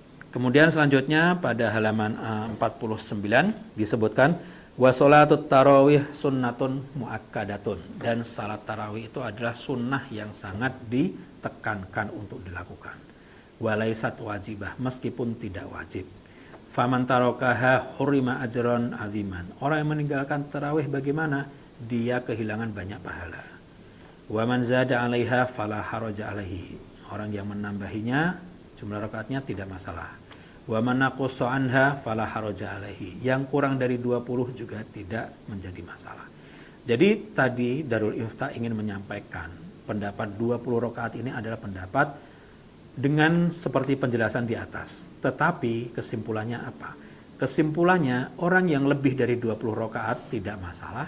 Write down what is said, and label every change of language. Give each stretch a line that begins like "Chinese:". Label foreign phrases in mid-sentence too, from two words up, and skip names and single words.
Indonesian: Kemudian selanjutnya pada halaman 49 disebutkan
Arabic: وصلاة التراويح سنة مؤكدة,
Indonesian: dan salat tarawih itu adalah sunnah yang sangat ditekankan untuk dilakukan.
Arabic: وليست واجبة,
Indonesian: meskipun tidak wajib.
Arabic: فمن تركها حرم أجرا عظيما.
Indonesian: Orang yang meninggalkan tarawih bagaimana? Dia kehilangan banyak pahala.
Arabic: ومن زاد عليها فلا حرج عليه.
Indonesian: Orang yang menambahinya jumlah rakaatnya tidak masalah.
Arabic: ومن نقص عنها فلا حرج عليه.
Indonesian: Yang kurang dari 20 juga tidak menjadi masalah. Jadi tadi Darul Ifta ingin menyampaikan pendapat 20 rakaat ini adalah pendapat dengan seperti penjelasan di atas. Tetapi kesimpulannya apa? Kesimpulannya orang yang lebih dari 20 rakaat tidak masalah.